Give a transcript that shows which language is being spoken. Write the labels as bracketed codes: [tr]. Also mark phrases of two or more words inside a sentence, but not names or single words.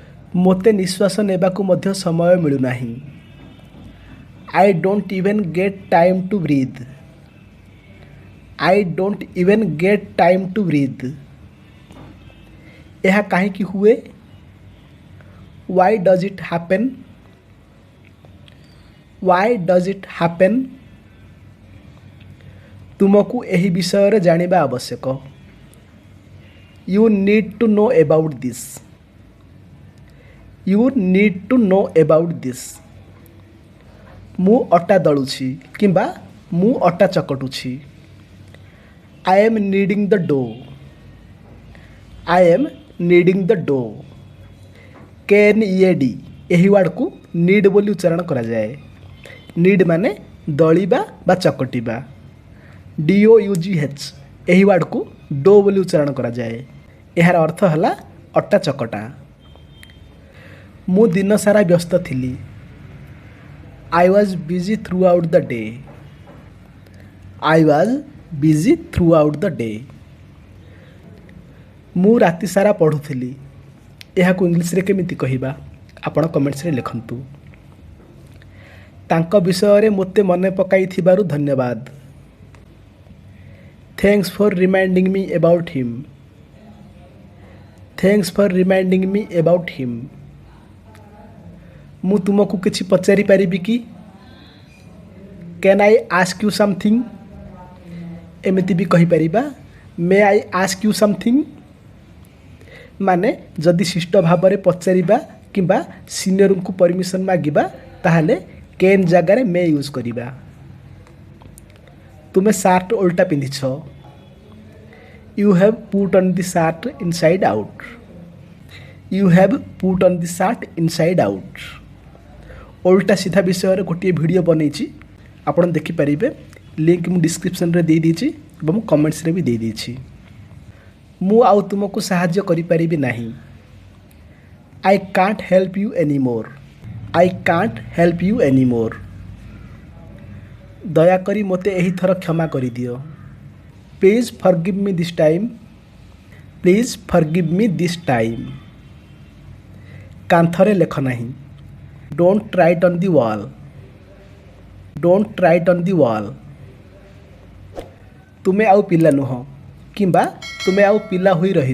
[or] ମୋତେ ନିଶ୍ୱାସ ନେବାକୁ ମଧ୍ୟ ସମୟ ମିଳୁନାହିଁ। [en] I don't even get time to breathe. I don't even get time to breathe. [or] ଏହା କାହିଁକି ହୁଏ? [en] Why does it happen? Why does it happen? [or] ତୁମକୁ ଏହି ବିଷୟରେ ଜାଣିବା ଆବଶ୍ୟକ। [en] You need to know about this. You need to know about this. [or] ମୁଁ ଅଟା ଦଳୁଛି କିମ୍ବା ମୁଁ ଅଟା ଚକଟୁଛି। [en] I am kneading the dough. I am kneading the dough. [or] KNEAD ଏହି ୱାର୍ଡ଼କୁ ନିଡ୍ ବୋଲି ଉଚ୍ଚାରଣ କରାଯାଏ। ନିଡ୍ ମାନେ ଦଳିବା ବା ଚକଟିବା। DOUGH ଏହି ୱାର୍ଡ଼କୁ ଡୋ ବୋଲି ଉଚ୍ଚାରଣ କରାଯାଏ। ଏହାର ଅର୍ଥ ହେଲା ଅଟା ଚକଟା। ମୁଁ ଦିନସାରା ବ୍ୟସ୍ତ ଥିଲି। [en] I was busy throughout the day. I was busy throughout the day. [or] ମୁଁ ରାତି ସାରା ପଢ଼ୁଥିଲି। ଏହାକୁ ଇଂଲିଶରେ କେମିତି କହିବା ଆପଣ କମେଣ୍ଟସରେ ଲେଖନ୍ତୁ। ତାଙ୍କ ବିଷୟରେ ମୋତେ ମନେ ପକାଇଥିବାରୁ ଧନ୍ୟବାଦ। [en] Thanks for reminding me about him. Thanks for reminding me about him. [or] ମୁଁ ତୁମକୁ କିଛି ପଚାରି ପାରିବି କି? [en] Can I ask you something? [or] ଏମିତି ବି କହିପାରିବା [en] May I ask you something? [or] ମାନେ ଯଦି ଶିଷ୍ଟ ଭାବରେ ପଚାରିବା କିମ୍ବା ସିନିୟରଙ୍କୁ ପରମିଶନ ମାଗିବା ତାହେଲେ [en] can ଜାଗାରେ may use [or] କରିବା। ତୁମେ ସାର୍ଟ ଓଲଟା ପିନ୍ଧିଛ। [en] You have put on the shirt inside out. You have put on the shirt inside out. [or] ଓଲଟା ସିଧା ବିଷୟରେ ଗୋଟିଏ ଭିଡ଼ିଓ ବନେଇଛି, ଆପଣ ଦେଖିପାରିବେ। ଲିଙ୍କ୍ ମୁଁ ଡିସ୍କ୍ରିପ୍ସନରେ ଦେଇଦେଇଛି ଏବଂ କମେଣ୍ଟସରେ ବି ଦେଇଦେଇଛି। ମୁଁ ଆଉ ତୁମକୁ ସାହାଯ୍ୟ କରିପାରିବି ନାହିଁ। [en] I can't help you anymore. I can't help you anymore. [or] ଦୟାକରି ମୋତେ ଏହିଥର କ୍ଷମା କରିଦିଅ। [en] Please forgive me this time. Please forgive me this time. [or] କାନ୍ଥରେ ଲେଖ ନାହିଁ। [en] Don't write on the wall. Don't write on the wall. [or] ତୁମେ ଆଉ ପିଲା ନୁହଁ କିମ୍ବା ତୁମେ ଆଉ ପିଲା ହୋଇ ରହିନ।